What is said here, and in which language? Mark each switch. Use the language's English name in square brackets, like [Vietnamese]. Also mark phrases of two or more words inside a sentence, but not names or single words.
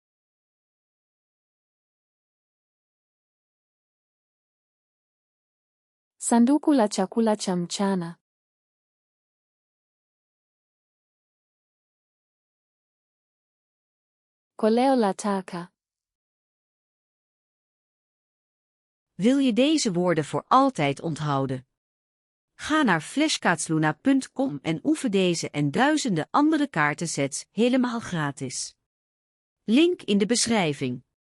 [Swahili] Sanduku la chakula cha mchana. Koleo la taka. [Dutch] Wil je deze woorden voor altijd onthouden? Ga naar flashcardsluna.com en oefen deze en duizenden andere kaartensets helemaal gratis. Link in de beschrijving.